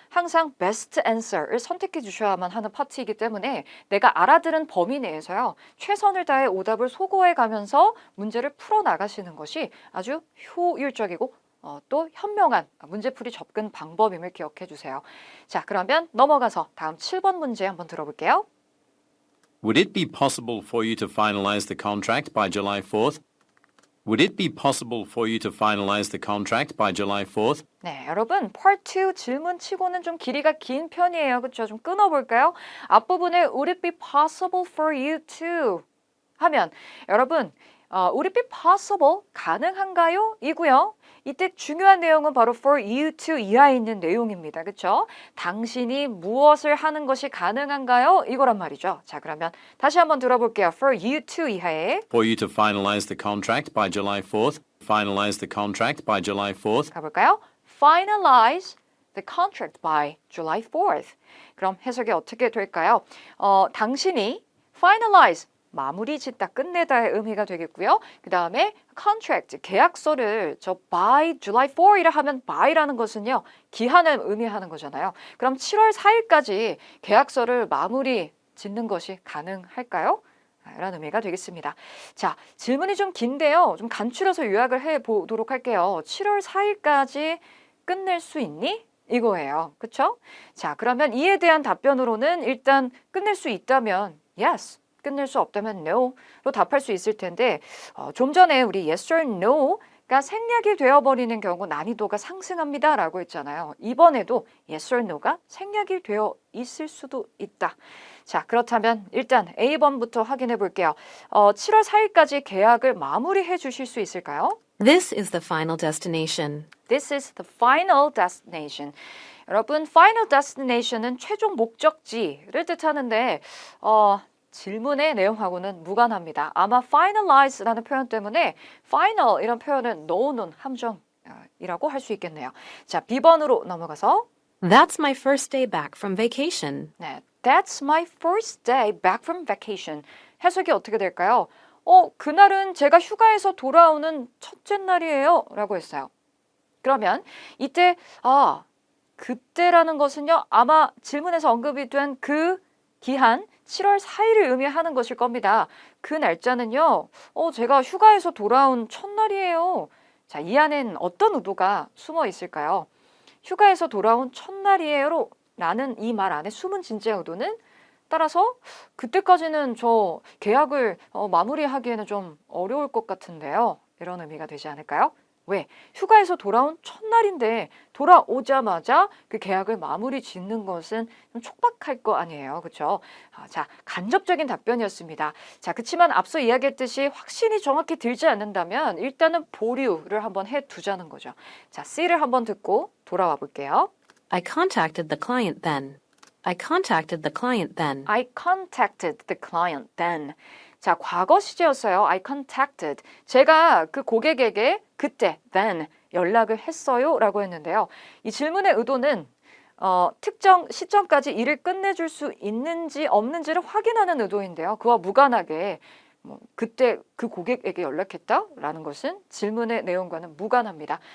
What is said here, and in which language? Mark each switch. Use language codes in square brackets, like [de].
[ko] 항상 best answer를 선택해 주셔야만 하는 파트이기 때문에 내가 알아들은 범위 내에서요. 최선을 다해 오답을 소거해 가면서 문제를 풀어나가시는 것이 아주 효율적이고 또 현명한 문제풀이 접근 방법임을 기억해 주세요. 자, 그러면 넘어가서 다음 7번 문제 한번 들어볼게요. [en] Would it be possible for you to finalize the contract by July 4th? Would it be possible for you to finalize the contract by July 4th? [ko] 네, 여러분, Part 2 질문 치고는 좀 길이가 긴 편이에요. 그렇죠? 좀 끊어볼까요? 앞부분에 [en] Would it be possible for you to [ko] 하면 여러분, [en] Would it be possible? [ko] 가능한가요? 이고요. 이때 중요한 내용은 바로 [en] for you to [ko] 이하에 있는 내용입니다. 그렇죠? 당신이 무엇을 하는 것이 가능한가요? 이거란 말이죠. 자, 그러면 다시 한번 들어볼게요. [en] for you to [ko] 이하에 [en] For you to finalize the contract by July 4th? Finalize the contract by July 4th? [ko] 가볼까요? [en] Finalize the contract by July 4th. [ko] 그럼 해석이 어떻게 될까요? 당신이 finalize 마무리 짓다 끝내다의 의미가 되겠고요. 그 다음에 contract 계약서를 저 by July 4이라 하면 by라는 것은요 기한을 의미하는 거잖아요. 그럼 7월 4일까지 계약서를 마무리 짓는 것이 가능할까요? 라는 의미가 되겠습니다. 자, 질문이 좀 긴데요. 좀 간추려서 요약을 해보도록 할게요. 7월 4일까지 끝낼 수 있니? 이거예요. 그쵸? 자, 그러면 이에 대한 답변으로는 일단 끝낼 수 있다면 yes, 끝낼 수 없다면 no로 답할 수 있을 텐데 좀 전에 우리 yes or no가 생략이 되어버리는 경우 난이도가 상승합니다 라고 했잖아요. 이번에도 yes or no가 생략이 되어 있을 수도 있다. 자, 그렇다면 일단 A번부터 확인해 볼게요. 7월 4일까지 계약을 마무리해 주실 수 있을까요? [en] This is the final destination. This is the final destination. [ko] 여러분, final destination은 최종 목적지를 뜻하는데 질문의 내용하고는 무관합니다. 아마 finalize라는 표현 때문에 final 이런 표현은 넣어놓은 함정이라고 할 수 있겠네요. 자, B번으로 넘어가서 [en] That's my first day back from vacation. 네, That's my first day back from vacation. [ko] 해석이 어떻게 될까요? 그날은 제가 휴가에서 돌아오는 첫째 날이에요. 라고 했어요. 그러면 이때 그때라는 것은요. 아마 질문에서 언급이 된 그 기한 7월 4일을 의미하는 것일 겁니다. 그 날짜는요. 제가 휴가에서 돌아온 첫날이에요. 자, 이 안엔 어떤 의도가 숨어 있을까요? 휴가에서 돌아온 첫날이에요. 라는 이 말 안에 숨은 진짜 의도는 따라서 그때까지는 저 계약을 마무리하기에는 좀 어려울 것 같은데요. 이런 의미가 되지 않을까요? 왜? 휴가에서 돌아온 첫날인데 돌아오자마자 그 계약을 마무리 짓는 것은 좀 촉박할 거 아니에요. 그렇죠? 자, 간접적인 답변이었습니다. 자, 그렇지만 앞서 이야기했듯이 확신이 정확히 들지 않는다면 일단은 보류를 한번 해두자는 거죠. 자, C를 한번 듣고 돌아와 볼게요. [en] I contacted the client then. I contacted the client then. I contacted the client then. [ko] 자, 과거 시제였어요. [en] I contacted. [ko] 제가 그 고객에게 그때, then 연락을 했어요 라고 했는데요. 이 질문의 의도는 특정 시점까지 일을 끝내줄 수 있는지 없는지를 확인하는 의도인데요. 그와 무관하게 그때 그 고객에게 연락했다라는 것은 질문의 내용과는 무관합니다.